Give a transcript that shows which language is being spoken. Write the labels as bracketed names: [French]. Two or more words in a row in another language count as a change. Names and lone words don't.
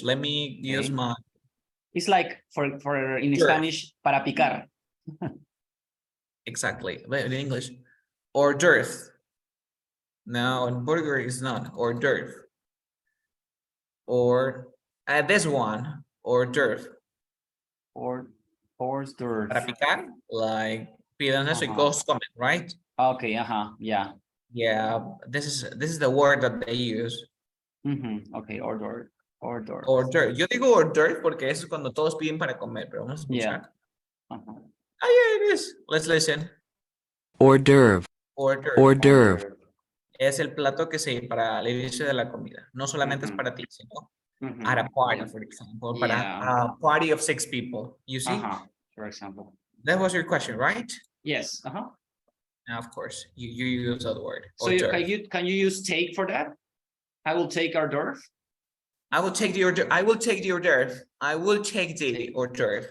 [English] Let me use my. It's like for in Spanish, [Spanish] para picar. [English] Exactly, but in English, hors d'oeuvre. Now, in burger is not hors d'oeuvre. Or this one, hors d'oeuvre. Hors d'oeuvre. [Spanish] Para picar, like pídanos y comen, [English] right? Okay, yeah. Yeah, this is the word that they use. Okay, hors d'oeuvre. [Spanish] Hors d'oeuvre. Yo digo hors d'oeuvre porque eso es cuando todos piden para comer, pero vamos a escuchar. [English] Yeah, it is. Let's listen. Hors d'oeuvre. Hors d'oeuvre. [Spanish] Es el plato que se para el inicio de la comida. No solamente es para ti, sino [English] at a party, for example, para a party of 6 people. You see? For example. That was your question, right? Yes. Now, of course, you use that word. So can you use take for that? I will take hors d'oeuvre. I will take the hors d'oeuvre. I will take the hors d'oeuvre. I will take the hors d'oeuvre.